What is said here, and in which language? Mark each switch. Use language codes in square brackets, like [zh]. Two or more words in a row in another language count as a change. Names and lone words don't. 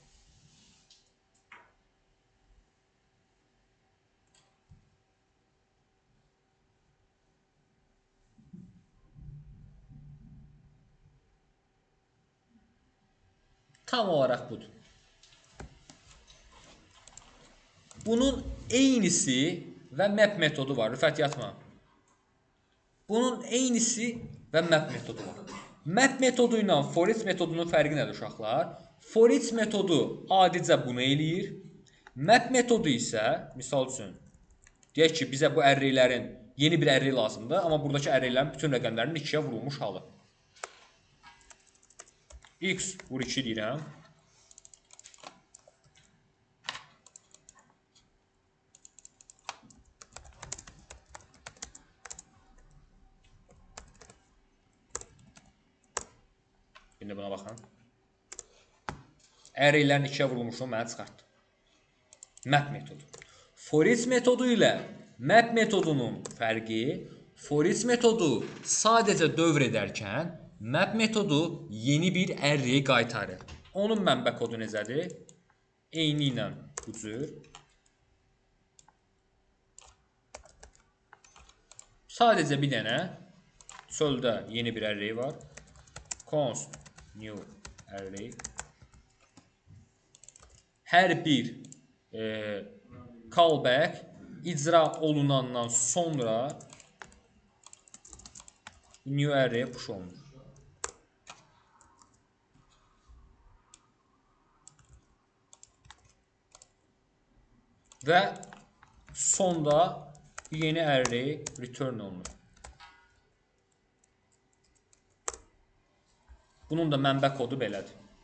[az] Tam olaraq budur. Bunun eynisi və map metodu var. Rüfət yatma. Bunun eynisi və map metodu var. Map metodu ilə [en] for each [az] metodunun fərqi nədir uşaqlar? [en] For each [az] metodu adicə bunu eləyir. Map metodu isə, misal üçün, deyək ki, bizə bu arraylərin yeni bir array lazımdır, amma buradakı arraylərin bütün rəqəmlərinin 2-yə vurulmuş halı. X vur 2 deyirəm. İndi buna baxın. Arraylərin 2-yə vurulmuşluğu mənə çıxartdı. Map metodu. [en] For each [az] metodu ilə map metodunun fərqi, [en] for each [az] metodu sadəcə dövr edərkən, map metodu yeni bir array qaytarır. Onun mənbə kodu necədir? Eyni ilə bu cür. Sadəcə bir dənə çöldə yeni bir array var. [en] Const new array. [az] Hər bir callback icra olunandan sonra [en] new array push [az] olunur. Və sonda yeni array return olunur. Bunun da mənbə kodu belədir.